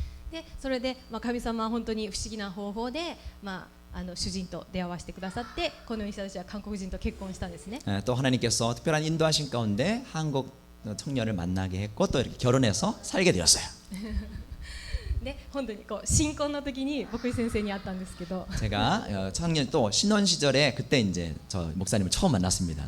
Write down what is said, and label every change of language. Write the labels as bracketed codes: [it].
[ja] でそれで、神様は本当に不思議な方法で、主人と出会わせてくださってこのように私たちは韓国人と結婚したんですね。 [ko] 또 하나님께서 특별한 인도하신 가운데 한국 청년을 만나게 했고 또 이렇게 결혼해서 살게 되었어요. [ja] で本当にこう新婚の時に牧師先生に会ったんですけど [ko] 제가 청년 또 신혼 시절에 그때 이제 저 목사님을 처음 만났습니다.